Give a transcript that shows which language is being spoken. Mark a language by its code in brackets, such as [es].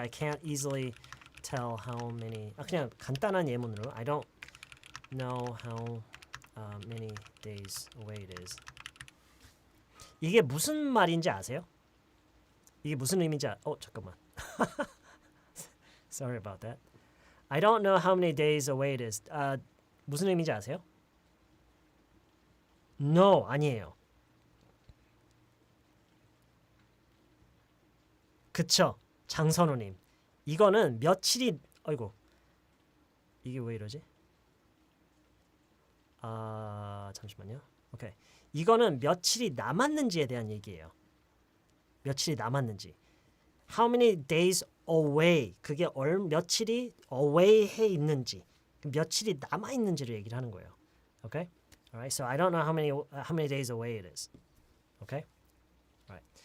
[en] I can't easily tell how many. [ko] 그냥 간단한 예문으로. [en] I don't know how many days away it is. [ko] 이게 무슨 말인지 아세요? 이게 무슨 의미인지 잠깐만. [en] Sorry about that. I don't know how many days away it is. [ko] 무슨 의미인지 아세요? No, 아니에요. 그쵸, 장선우님. 이거는 며칠이, 아이고, 이게 왜 이러지? 잠시만요. 오케이. 이거는 며칠이 남았는지에 대한 얘기예요. 며칠이 남았는지. [en] How many days away. [ko] 그게 며칠이 away해 있는지. 며칠이 남아 있는지를 얘기를 하는 거예요. [en] Okay? All right. So I don't know how many days away it is. Okay? All right.